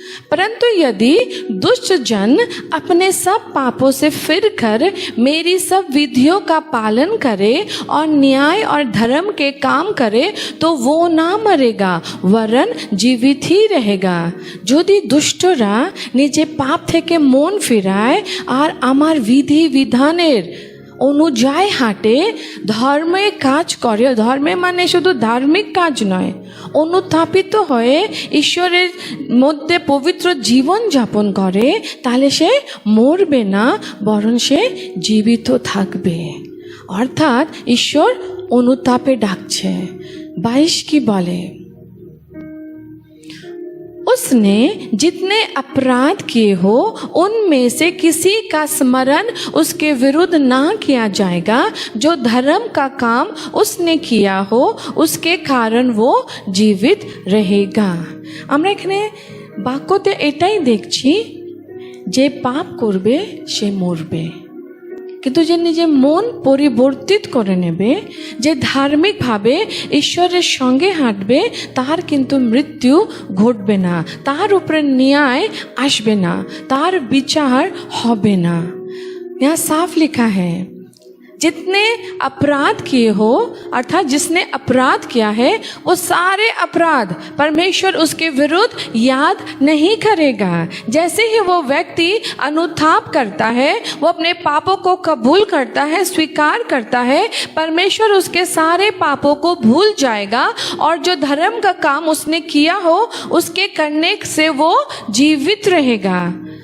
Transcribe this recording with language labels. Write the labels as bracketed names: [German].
[Hindi] परंतु यदि दुष्ट जन अपने सब पापों से फिरकर मेरी सब विधियों का पालन करे और न्याय और धर्म के काम करे तो वो ना मरेगा वरन जीवित ही रहेगा। [Bangla] यदि दुष्टरा निजे पाप थेके मन फिराय और आमार विधि विधानेर অনুযায়ী হাঁটে, ধর্মে কাজ করে, ধর্মে মানে শুধু ধার্মিক কাজ নয়, অনুতাপিত হয়ে ঈশ্বরের মধ্যে পবিত্র জীবন যাপন করে, তাহলে সে মরবে না বরং সে জীবিত থাকবে। অর্থাৎ ঈশ্বর অনুতাপে ডাকছে। 22 কি বলে, [Hindi] उसने जितने अपराध किए हो उनमें से किसी का स्मरण उसके विरुद्ध ना किया जाएगा। जो धर्म का काम उसने किया हो उसके कारण वो जीवित रहेगा। [Bangla] আমরা এখানে বাক্যতে এটাই দেখছি যে পাপ করবে সে মরবে, কিন্তু যে নিজে মন পরিবর্তিত করে নেবে, যে ধার্মিকভাবে ঈশ্বরের সঙ্গে হাঁটবে, তার কিন্তু মৃত্যু ঘটবে না, তার উপরে ন্যায় আসবে না, তার বিচার হবে না। [Hindi] यहाँ साफ लिखा है, जितने अपराध किए हो, अर्थात जिसने अपराध किया है वो सारे अपराध परमेश्वर उसके विरुद्ध याद नहीं करेगा। जैसे ही वो व्यक्ति अनुताप करता है, वो अपने पापों को कबूल करता है, स्वीकार करता है, परमेश्वर उसके सारे पापों को भूल जाएगा और जो धर्म का काम उसने किया हो उसके करने से वो जीवित रहेगा।